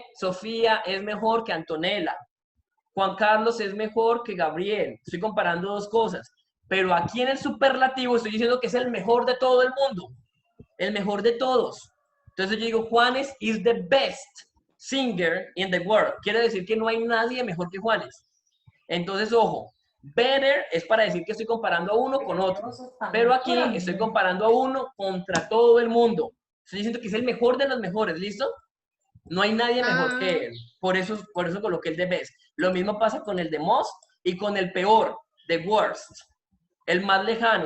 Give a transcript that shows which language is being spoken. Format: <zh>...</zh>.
<es>Sofía es mejor que Antonella. Juan Carlos es mejor que Gabriel. Estoy comparando dos cosas. Pero aquí en el superlativo estoy diciendo que es el mejor de todo el mundo. El mejor de todos.</es> <en>Entonces yo digo, Juanes is the best singer in the world.</en> <es>Quiere decir que no hay nadie mejor que Juanes. Entonces, ojo, better es para decir que estoy comparando a uno con otro. Pero aquí estoy comparando a uno contra todo el mundo. Estoy diciendo que es el mejor de los mejores, ¿listo? No hay nadie mejor que él. Por eso coloqué el de best. Lo mismo pasa con el de most y con el peor, the worst. El más lejano.</es>